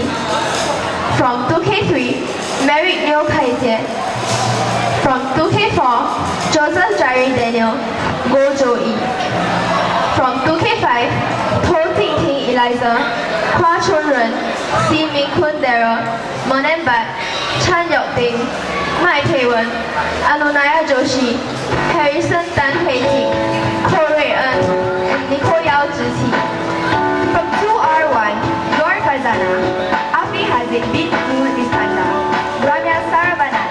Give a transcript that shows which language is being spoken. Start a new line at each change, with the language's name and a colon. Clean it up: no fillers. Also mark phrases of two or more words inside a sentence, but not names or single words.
English: From 2K3, Merrick Niu Kaijie. From 2K4, Joseph Jerry Daniel, Go Jo Yi. From 2K5, To Ting Ting Eliza, Kwa Chun Run, Si Ming Kun Daryl, Monen Bat, Chan Yok Ding, Mai Pei Wen, Anunaya Joshi, Harrison Tan Hui Ting, Ko Rui En, and Nicole Yao Zhi Qi. From 2R1, Nor Fazana, Afi Hazid bin Nul Iskandar, Ramya Saravanan.